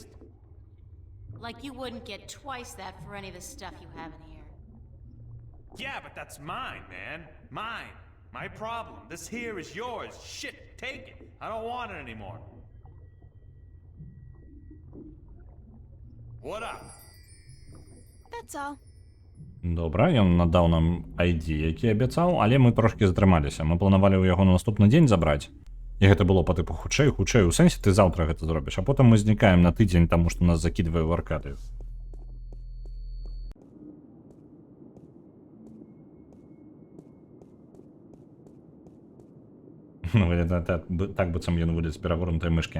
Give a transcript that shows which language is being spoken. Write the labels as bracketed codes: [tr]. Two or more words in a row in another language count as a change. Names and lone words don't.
[en] Like you wouldn't get twice that for any of the stuff you have in here. Yeah, but that's mine, man. Mine. My problem. This here is yours. Shit, take it. I don't want it anymore. What up? That's all. [be] Добра, ён надаў нам ID, які абяцаў, але мы трошкі затрымаліся. Мы планавалі ў яго на наступны дзень забраць. І гэта было па тыпу хутчэй, у сэнсе ты заўтра гэта зробіш, а потым мы знікаем на тыдзень, таму што нас закідвае ў аркадыю. Ну, так быццам ён будзе з перавернутай мышкі.